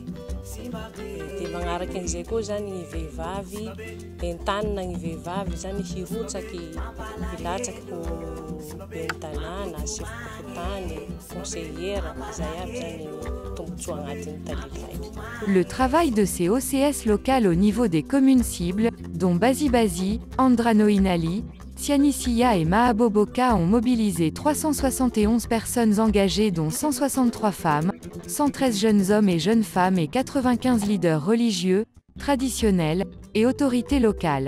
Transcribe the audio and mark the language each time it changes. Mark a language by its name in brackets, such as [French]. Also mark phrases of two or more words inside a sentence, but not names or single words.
[Malagasy] Dia magnaraky an'izay koa zany ny vehivavy, entanina ny vehivavy zany hirotsaky, hilatsaky ben'ny tanàna, sefokotany, conseillère, zay aby zany tombotsoa agnatin'ny Talily raiky. [French] Le travail de ces OCS locales au niveau des communes cibles, dont Basi-Basi, Andranoinali, Tianisia et Mahaboboka ont mobilisé 371 personnes engagées dont 163 femmes, 113 jeunes hommes et jeunes femmes et 95 leaders religieux, traditionnels et autorités locales.